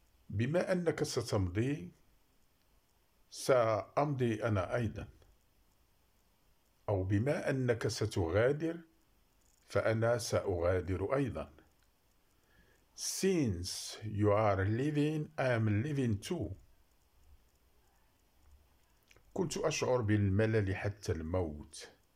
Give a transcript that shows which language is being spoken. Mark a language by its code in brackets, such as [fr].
[ar] بما أنك ستمضي، سأمضي أنا أيضا. أو بما أنك ستغادر، فأنا سأغادر أيضا. [en] Since you are leaving, I am leaving too. [ar] كنت أشعر بالملل حتى الموت.